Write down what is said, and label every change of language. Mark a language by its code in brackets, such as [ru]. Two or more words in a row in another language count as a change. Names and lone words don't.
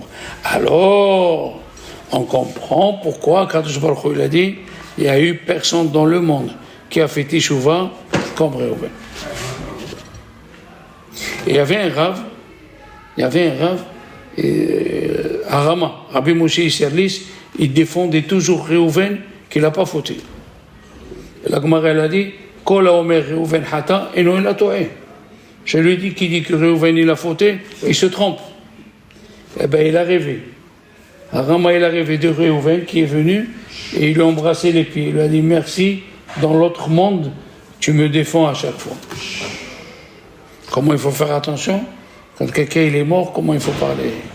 [fr] Alors, on comprend pourquoi, quand il a dit, il n'y a eu personne dans le monde qui a fait Teshuvah comme Réhouven. Et il y avait un rave à Rama, Rabbi Moshe Isserlis, il défendait toujours Réhouven qu'il n'a pas fauté. Et la Gemara elle a dit, [he] כל האומר ראובן חטא אינו אלא טועה. [fr] Je lui ai dit, qui dit que Réhouven il a fauté, il se trompe. Eh bien, il a rêvé. Rama, il a rêvé de Réhouven qui est venu et il lui a embrassé les pieds. Il lui a dit, merci, dans l'autre monde, tu me défends à chaque fois. Comment il faut faire attention? Quand quelqu'un il est mort, comment il faut parler?